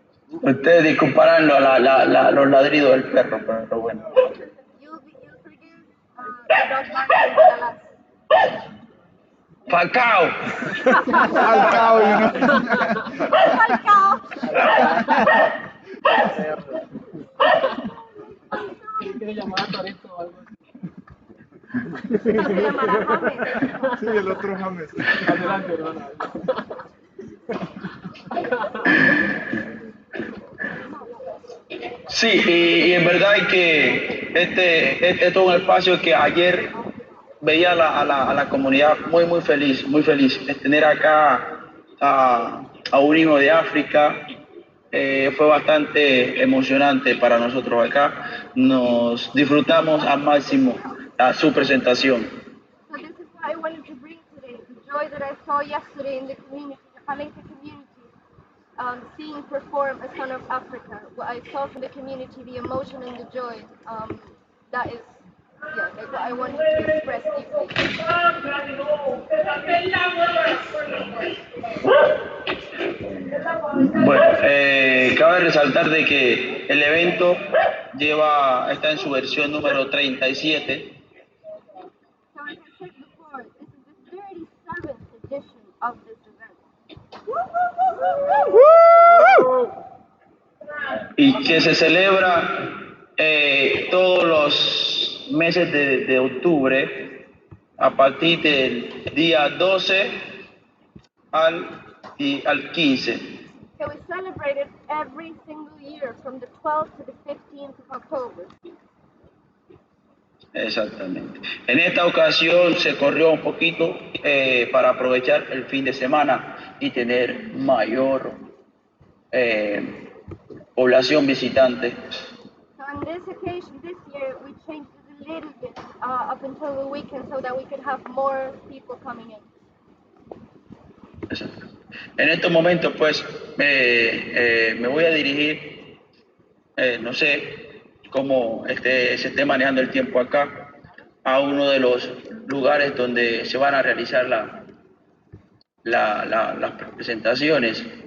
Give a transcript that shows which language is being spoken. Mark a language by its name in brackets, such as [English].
[Spanish] Ustedes disculparán los ladridos del perro, pero bueno. [English] You'll forgive the dog barking for the last. [Spanish] Falcao. [English] Falcao, you know. [Spanish] Falcao. ¿Quiere llamar a Torito o algo así? Se llamará James. Sí, el otro James. Adelante, hermana. Sí, y en verdad que este es todo un espacio que ayer veía a la comunidad muy feliz de tener acá a un hijo de África. Fue bastante emocionante para nosotros acá. Nos disfrutamos al máximo su presentación. [English] So this is what I wanted to bring today, the joy that I saw yesterday in the community, the Palenque community, seeing perform a Son of Africa. What I saw from the community, the emotion and the joy, that is, yeah, like what I wanted to express deeply. [Spanish] Bueno, cabe resaltar de que el evento está en su versión número 37. [English] So as I said before, this is the 37th edition of this event. [Spanish] Y que se celebra todos los meses de octubre a partir del día 12 al 15. [English] So we celebrate it every single year from the 12th to the 15th of October. [Spanish] Exactamente. En esta ocasión se corrió un poquito para aprovechar el fin de semana y tener mayor población visitante. [English] So on this occasion, this year, we changed it a little bit up until the weekend so that we could have more people coming in. [Spanish] Exacto. En estos momentos, pues, me voy a dirigir, no sé cómo se esté manejando el tiempo acá, a uno de los lugares donde se van a realizar las presentaciones.